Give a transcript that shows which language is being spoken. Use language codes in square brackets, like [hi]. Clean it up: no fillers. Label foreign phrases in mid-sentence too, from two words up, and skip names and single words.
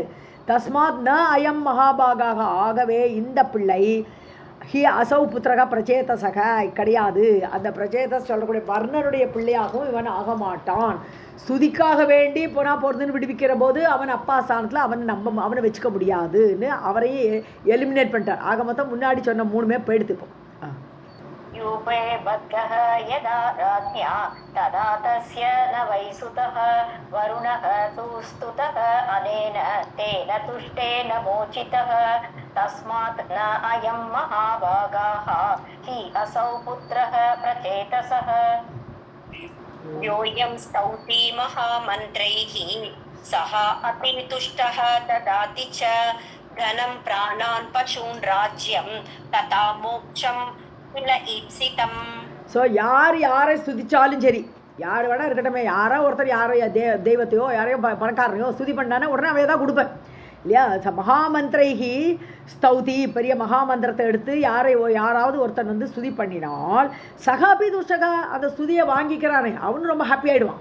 [sa] तस्मात् न अयं महाभागः, [ta] ஆகவே இந்த பிள்ளை [sa] हि असौ पुत्रः प्रचेतसः கிடையாது. [ta] அந்த பிரச்சேதஸ் சொல்லக்கூடிய வர்ணனுடைய பிள்ளையாகவும் இவன் ஆக மாட்டான். ஸ்துதிக்காக வேண்டி போகிறதுன்னு விடுவிக்கிற போது அவன் அப்பா ஸ்தானத்தில் அவனை வச்சுக்க முடியாதுன்னு அவரையே எலிமினேட் பண்ணிட்டார். ஆக மொத்தம் முன்னாடி சொன்ன மூணுமே போயிடுத்துப்போம். [sa] यूपे बद्धः यदा राज्ञा तदा तस्य न वै सुतः वरुणः तु स्तुतः अनेन तेन तुष्टेन मोचितः तस्मात् न अयं महाभागाः हि असौ पुत्रः प्रचेतसः. योऽयं स्तौति महामन्त्रैः सः अपि तुष्टः ददाति च धनं प्राणान् पशून् राज्यं तथा मोक्षं. [ta] ஸோ யாரை ஸ்துதிச்சாலும் சரி, யார் வேணா இருக்கட்டுமே, யாரோ ஒருத்தர் யாரோ தெய்வத்தையோ யாரையோ பணக்காரனையோ ஸ்துதி பண்ணானே உடனே அவன் தான் கொடுப்பேன் இல்லையா. [sa] महामन्त्रैः स्तौति, [ta] பெரிய மகாமந்திரத்தை எடுத்து யாராவது ஒருத்தன் வந்து ஸ்துதி பண்ணினால் [sa] सोऽपि तुष्टः, [ta] அந்த ஸ்துதியை வாங்கிக்கிறானே அவனும் ரொம்ப ஹாப்பி ஆகிடுவான்.